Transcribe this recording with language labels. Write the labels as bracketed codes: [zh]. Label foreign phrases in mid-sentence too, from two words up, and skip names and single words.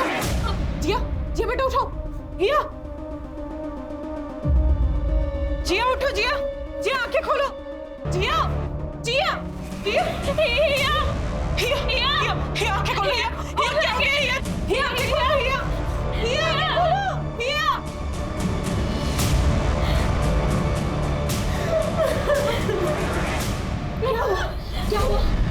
[hi] जिया, जिया बेटा उठो। जिया, जिया उठो। जिया, जिया आंखें खोलो। जिया, जिया, जिया, हिया, हिया, हिया, हिया आंखें खोलो। हिया, हिया क्या हो गया? हिया, हिया आंखें खोलो। हिया, हिया आंखें खोलो। हिया, क्या हुआ?